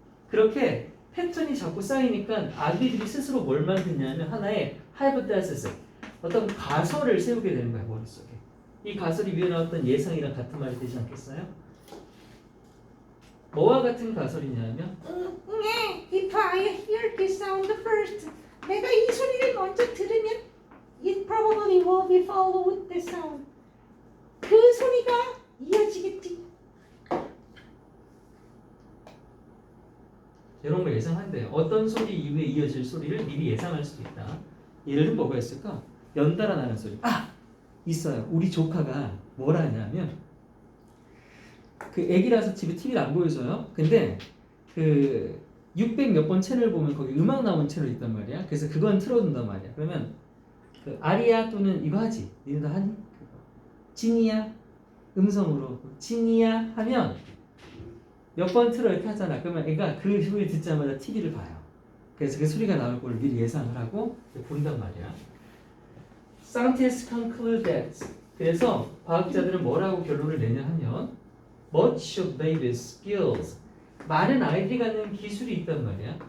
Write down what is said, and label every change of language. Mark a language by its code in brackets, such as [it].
[ko] 그렇게 패턴이 자꾸 쌓이니까 아기들이 스스로 뭘 만드냐면 하나의 hypothesis, 어떤 가설을 세우게 되는 거예요. 머릿속에. 이 가설이 위에 나왔던 예상이랑 같은 말이 되지 않겠어요? 뭐와 같은 가설이냐면 [en] If I hear this sound first, [ko] 내가 이 소리를 먼저 들으면 [en] it probably will be followed the sound. [ko] 그 소리가 이어지겠지. 이런 걸 예상한대요. 어떤 소리 이후에 이어질 소리를 미리 예상할 수도 있다. 예를 들면 뭐가 있을까? 연달아 나는 소리. 있어요. 우리 조카가 뭘 하냐면 그 애기라서 집에 TV를 안 보여줘요. 근데 그 600 몇 번 채널 보면 거기 음악 나오는 채널 있단 말이야. 그래서 그건 틀어둔단 말이야. 그러면 그 아리야 또는 이거 하지? 니네도 하니? 지니야? 음성으로 지니야 하면 몇 번 틀어 이렇게 하잖아. 그러면 애가 그 소리 듣자마자 TV를 봐요. 그래서 그 소리가 나올 걸 미리 예상을 하고 본단 말이야. [en] Scientists conclude that. [ko] 그래서 과학자들은 뭐라고 결론을 내냐 하면 [en] much of babies' skills. [ko] 많은 아이들이 갖는 기술이 있단 말이야.